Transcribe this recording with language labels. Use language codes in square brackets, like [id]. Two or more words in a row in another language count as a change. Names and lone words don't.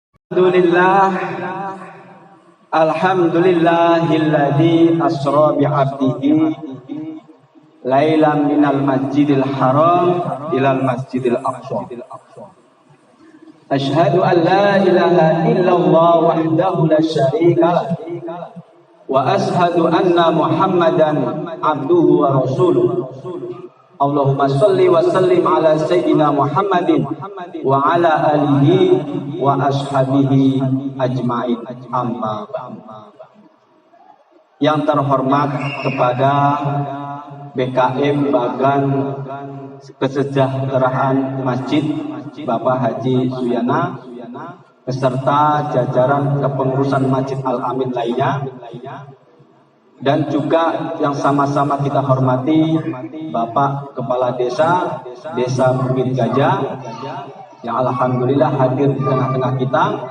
[ar] الحمد لله الذي أسرى بعبده ليلا من المسجد الحرام إلى المسجد الأقصى. أشهد أن لا إله إلا الله وحده لا شريك له وأشهد أن محمدا عبده ورسوله. اللهم صل وسلم على سيدنا محمد وعلى آله وأصحابه أجمعين. أما بعد. [id] Yang terhormat kepada BKM Bagan Kesejahteraan Masjid Bapak Haji Suyana beserta jajaran kepengurusan Masjid Al-Amin lainnya, dan juga yang sama-sama kita hormati Bapak Kepala Desa Bukit Gajah yang alhamdulillah hadir di tengah-tengah kita,